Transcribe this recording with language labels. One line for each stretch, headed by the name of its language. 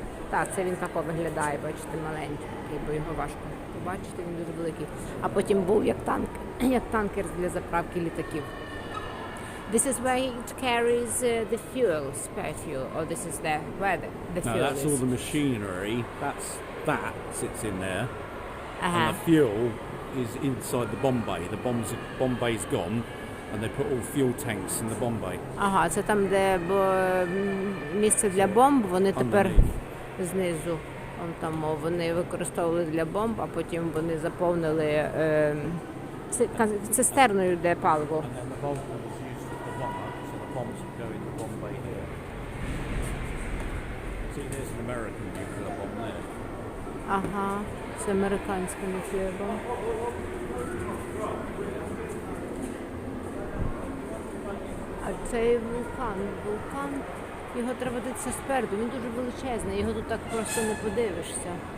Ukrainian: Так, це він тако виглядає, бачите, маленький, бо його важко побачити, він дуже великий. А потім був як танкер для заправки літаків.
English: This is where it carries the fuel, spare fuel, or this is where the fuel No, that's is. all the machinery. That sits in there, and
Ukrainian: Ага.
English: the fuel is inside the bomb bay. The bomb bay's gone, and they put all fuel tanks in the bomb bay.
Ukrainian: Ага, це там, де місце для бомб, вони тепер
English: Underneath.
Ukrainian: знизу. Вон там вони використовували для бомб, а потім вони заповнили цистерною для паливо.
English: And then the bomb was used for the bomber, so the bombs would go in the bomb bay here. See, there's an American nuclear bomb there.
Ukrainian: Ага, це американська
English: nuclear bomb.
Ukrainian: А цей вулкан, його треба дивитися спереду, він дуже величезний, його тут так просто не подивишся.